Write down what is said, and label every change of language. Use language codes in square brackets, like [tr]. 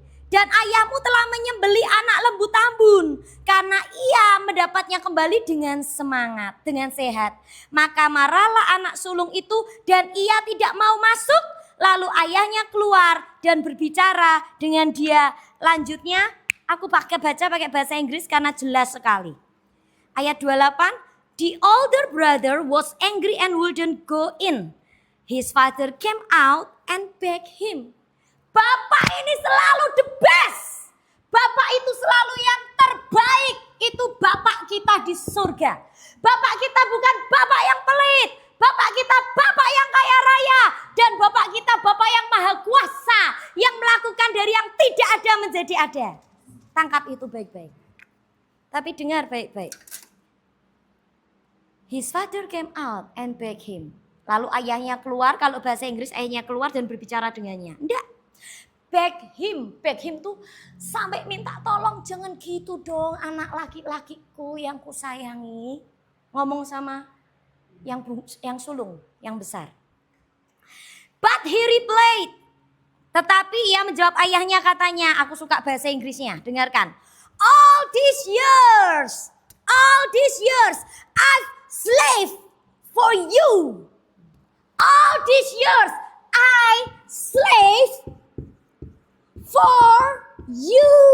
[id] Dan ayahmu telah menyembelih anak lembu tambun. Karena ia mendapatnya kembali dengan semangat, dengan sehat. Maka marahlah anak sulung itu dan ia tidak mau masuk. Lalu ayahnya keluar dan berbicara dengan dia. Lanjutnya aku baca pakai bahasa Inggris karena jelas sekali. Ayat 28. [en] The older brother was angry and wouldn't go in. His father came out and begged him. [id] Bapak ini selalu [en] the best. [id] Bapak itu selalu yang terbaik. Itu Bapak kita di surga. Bapak kita bukan Bapak yang pelit. Bapak kita Bapak yang kaya raya. Dan Bapak kita Bapak yang maha kuasa. Yang melakukan dari yang tidak ada menjadi ada. Tangkap itu baik-baik. Tapi dengar baik-baik. [en] His father came out and begged him. [id] Lalu ayahnya keluar, kalau bahasa Inggris ayahnya keluar dan berbicara dengannya. Enggak. [en] Beg him [id] tuh sampai minta tolong, jangan gitu dong anak laki-lakiku yang kusayangi. Ngomong sama yang sulung, yang besar. [en] But he replied. [id] Tetapi ia menjawab ayahnya katanya, aku suka bahasa Inggrisnya, dengarkan. [en] All these years I've slave for you. All these years I slave for you.